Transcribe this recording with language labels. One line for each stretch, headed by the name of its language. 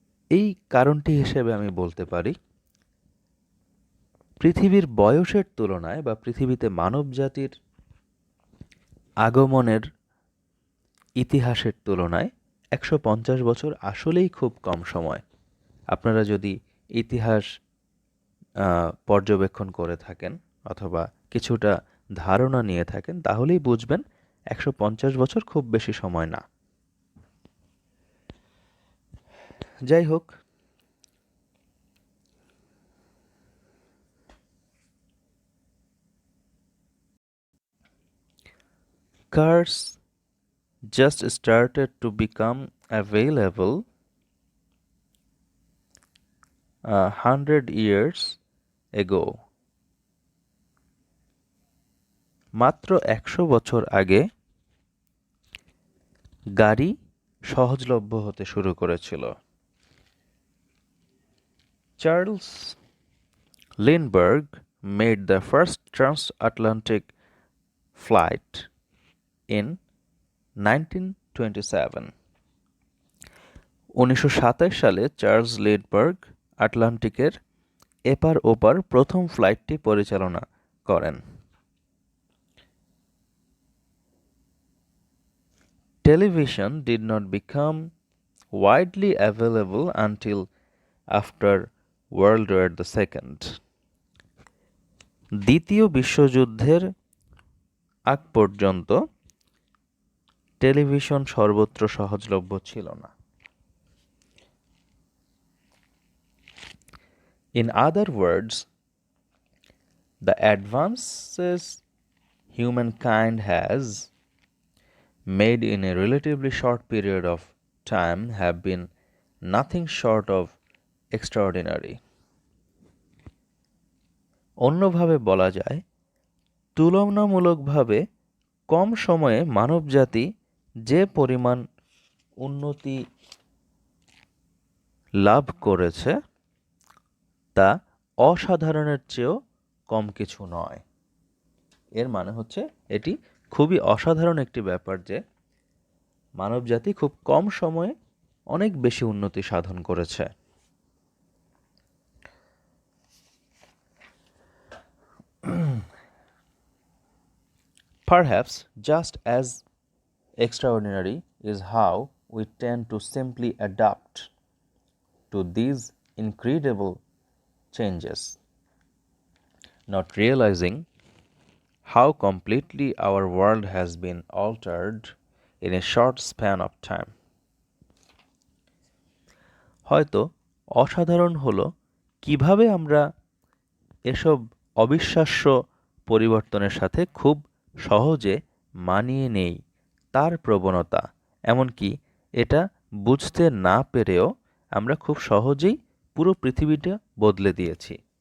Bangla: এই কারণটি হিসেবে আমি বলতে পারি, পৃথিবীর বয়সের তুলনায় বা পৃথিবীতে মানবজাতির আগমনের ইতিহাসের তুলনায় 150 বছর আসলেই খুব কম সময়। আপনারা যদি ইতিহাস পর্যবেক্ষণ করে থাকেন অথবা কিছুটা ধারণা নিয়ে থাকেন, তাহলেই বুঝবেন 150 বছর খুব বেশি সময় না। যাই হোক,
English: cars just started to become available 100 years ago.
Bangla: মাত্র 100 বছর আগে গাড়ি সহজলভ্য হতে শুরু করেছিল।
English: Charles Lindbergh made the first transatlantic flight in 1927.
Bangla: 1927 সালে চার্লস লিন্ডবার্গ আটলান্টিকের এপার ওপার প্রথম ফ্লাইটটি পরিচালনা করেন।
English: Television did not become widely available until after World War II.
Bangla: দ্বিতীয় বিশ্বযুদ্ধের আগ পর্যন্ত টেলিভিশন সর্বত্র সহজলভ্য ছিল না।
English: In other words, the advances humankind has made in a relatively short period of time have been nothing short of extraordinary.
Bangla: অন্যভাবে বলা যায়, তুলনামূলকভাবে কম সময়ে মানবজাতি যে পরিমাণ উন্নতি লাভ করেছে তা অসাধারণের চেয়েও কম কিছু নয়। এর মানে হচ্ছে এটি খুবই অসাধারণ একটি ব্যাপার যে মানবজাতি খুব কম সময়ে অনেক বেশি উন্নতি সাধন করেছে।
English: Perhaps just as extraordinary is how we tend to simply adapt to these incredible changes, not realizing how completely our world has been altered in a short span of time.
Bangla: হয়তো অসাধারণ হলো কিভাবে আমরা এসব অবিশ্বাস্য পরিবর্তনের সাথে খুব সহজে মানিয়ে নেই তার প্রবণতা, এমনকি এটা বুঝতে না পেরেও আমরা খুব সহজেই পুরো পৃথিবীটা বদলে দিয়েছি।